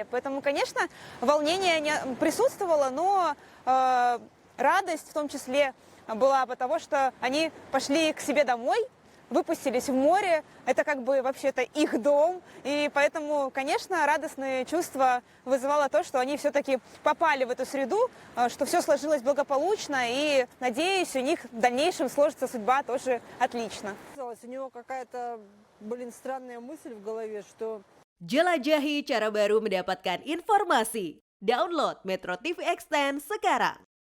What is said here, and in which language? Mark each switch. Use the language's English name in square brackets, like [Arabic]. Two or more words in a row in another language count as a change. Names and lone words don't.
[Russian] Поэтому, конечно, волнение присутствовало, но радость в том числе была потому, что они пошли к себе домой, выпустились в море, это как бы вообще-то их дом, и поэтому, конечно, радостные чувства вызывало то, что они все-таки попали в эту среду, что все сложилось благополучно, и, надеюсь, у них в дальнейшем сложится судьба тоже отлично. У него какая-то, странная мысль в голове, что... [Indonesian] Jelajahi cara baru mendapatkan informasi. Download Metro TV Extend sekarang.